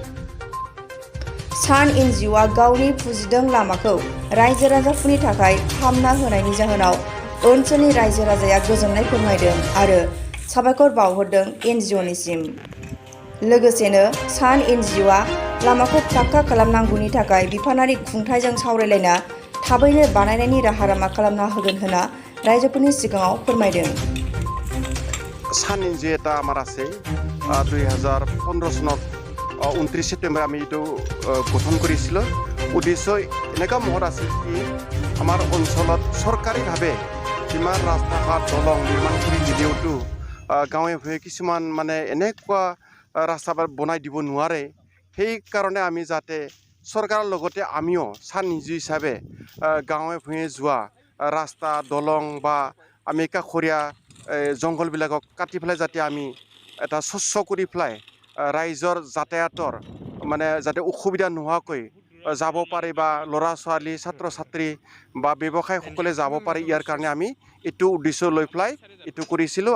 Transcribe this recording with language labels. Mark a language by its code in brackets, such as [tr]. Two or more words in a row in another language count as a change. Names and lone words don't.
[brx] सान एनजिअआ गावनि फुजिदों लामाखौ रायजो राजाफोरनि थाखाय फाहामना होनायनि जाहोनाव ओनसोलनि रायजो राजाया गोजोननाय फोरमायदों आरो साबायखर बावहरदों एनजिअनिसिम। लोगोसेनो सान एनजिअआ लामाखौ पाक्का खालामनांगौनि थाखाय बिफानारि खुंथायजों सावरायलायना थाबैनो बानायनायनि राहा लामा खालामना होगोन होनना रायजोफोरनि सिगाङाव फोरमायदों। [as] सान এনজিও এটা আমার আছে 2015 চনত 29 সেপ্টেম্বৰ আমি এইটো গঠন কৰিছিলোঁ। উদ্দেশ্য এনেকুৱা মহৎ আছিল কি আমাৰ অঞ্চলত চৰকাৰীভাৱে যিমান ৰাস্তা ঘাট দলং নিৰ্মাণ কৰি দিলেওতো গাঁৱে ভূঞে কিছুমান মানে এনেকুৱা ৰাস্তা বনাই দিব নোৱাৰে। সেইকাৰণে আমি যাতে চৰকাৰৰ লগতে আমিও सान एनजिও হিচাপে গাঁৱে ভূঞে যোৱা ৰাস্তা দলং বা আমি কাষৰীয়া জংঘলবিলাকক কাটি পেলাই যাতে আমি এটা স্বচ্ছ কৰি পেলাই ৰাইজৰ যাতায়াতৰ মানে যাতে অসুবিধা নোহোৱাকৈ যাব পাৰে বা ল'ৰা ছোৱালী ছাত্ৰ ছাত্ৰী বা ব্যৱসায়ীসকলে যাব পাৰে ইয়াৰ কাৰণে আমি এইটো উদ্দেশ্য লৈ পেলাই এইটো কৰিছিলোঁ।